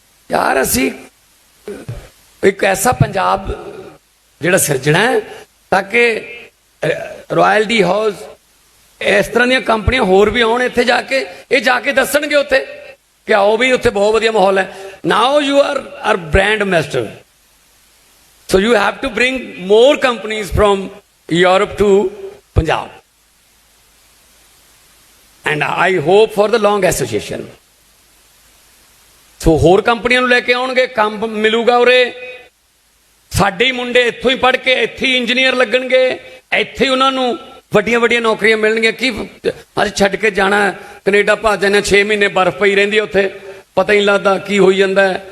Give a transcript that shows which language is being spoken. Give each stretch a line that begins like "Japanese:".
Punjabi: ਯਾਰ ਅਸੀਂ ਇੱਕ ਐਸਾ ਪੰਜਾਬ ਜਿਹੜਾ ਸਿਰਜਣਾ ਹੈ ਤਾਂ ਕਿ ਰਾਇਲਟੀ ਹਾਊਸ, ਇਸ ਤਰ੍ਹਾਂ ਦੀਆਂ ਕੰਪਨੀਆਂ ਹੋਰ ਵੀ ਆਉਣ ਇੱਥੇ ਜਾ ਕੇ, ਇਹ ਜਾ ਕੇ ਦੱਸਣਗੇ ਉੱਥੇ ਕਿ ਆਓ ਵੀ ਉੱਥੇ ਬਹੁਤ ਵਧੀਆ ਮਾਹੌਲ ਹੈ।
English: Now you are brand ambassador, so you have to bring more companies from Europe to Punjab, and I hope for the long association.
Punjabi: So ਹੋਰ ਕੰਪਨੀਆਂ ਨੂੰ ਲੈ ਕੇ ਆਉਣਗੇ, ਕੰਮ ਮਿਲੂਗਾ ਉਰੇ। ਸਾਡੇ ਹੀ ਮੁੰਡੇ ਇੱਥੋਂ ਹੀ ਪੜ੍ਹ ਕੇ ਇੱਥੇ ਹੀ ਇੰਜੀਨੀਅਰ ਲੱਗਣਗੇ, ਇੱਥੇ ਹੀ ਉਹਨਾਂ ਨੂੰ ਵੱਡੀਆਂ ਵੱਡੀਆਂ ਨੌਕਰੀਆਂ ਮਿਲਣਗੀਆਂ। ਕੀ ਅੱਜ ਛੱਡ ਕੇ ਜਾਣਾ ਕੈਨੇਡਾ, ਭੱਜ ਜਾਂਦੇ 6 ਮਹੀਨੇ ਬਰਫ਼ ਪਈ ਰਹਿੰਦੀ ਉੱਥੇ, ਪਤਾ ਹੀ ਨਹੀਂ ਲੱਗਦਾ ਕੀ ਹੋਈ ਜਾਂਦਾ।